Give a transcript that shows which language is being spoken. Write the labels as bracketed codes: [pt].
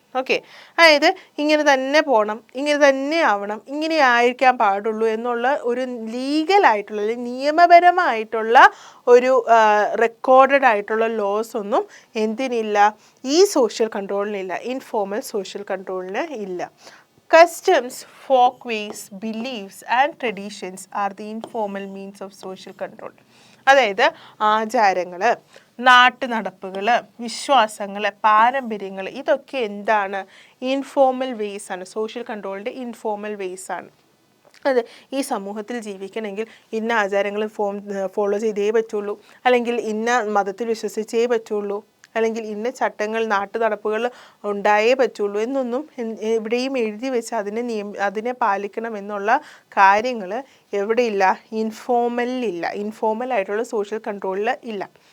[ml] Okay, അതായത് ഇങ്ങനെ തന്നെ പോകണം, ഇങ്ങനെ തന്നെ ആവണം, ഇങ്ങനെ ആയിരിക്കാൻ പാടുള്ളൂ എന്നുള്ള ഒരു ലീഗലായിട്ടുള്ള അല്ലെങ്കിൽ നിയമപരമായിട്ടുള്ള ഒരു റെക്കോർഡഡ് ആയിട്ടുള്ള ലോസ് ഒന്നും എന്തിനില്ല, ഈ സോഷ്യൽ കൺട്രോളിനില്ല, ഇൻഫോർമൽ സോഷ്യൽ കൺട്രോളിന് ഇല്ല. [en] Customs, folkways, beliefs and traditions are the informal means of social control. [ml] അതായത് ആചാരങ്ങൾ, നാട്ടുനടപ്പുകൾ, വിശ്വാസങ്ങൾ, പാരമ്പര്യങ്ങൾ, ഇതൊക്കെ എന്താണ്, ഇൻഫോർമൽ വേസ് ആണ്, സോഷ്യൽ കൺട്രോളിൻ്റെ ഇൻഫോർമൽ വേസ് ആണ്. അത് ഈ സമൂഹത്തിൽ ജീവിക്കണമെങ്കിൽ ഇന്ന ആചാരങ്ങൾ ഫോളോ ചെയ്തേ പറ്റുള്ളൂ, അല്ലെങ്കിൽ ഇന്ന മതത്തിൽ വിശ്വസിച്ചേ പറ്റുള്ളൂ, അല്ലെങ്കിൽ ഇന്ന ചട്ടങ്ങൾ, നാട്ടു നടപ്പുകൾ ഉണ്ടായേ പറ്റുള്ളൂ എന്നൊന്നും എവിടെയും എഴുതി വെച്ച് അതിനെ പാലിക്കണം എന്നുള്ള കാര്യങ്ങൾ എവിടെയില്ല, ഇൻഫോർമലില്ല, ഇൻഫോർമലായിട്ടുള്ള സോഷ്യൽ കൺട്രോളിൽ ഇല്ല.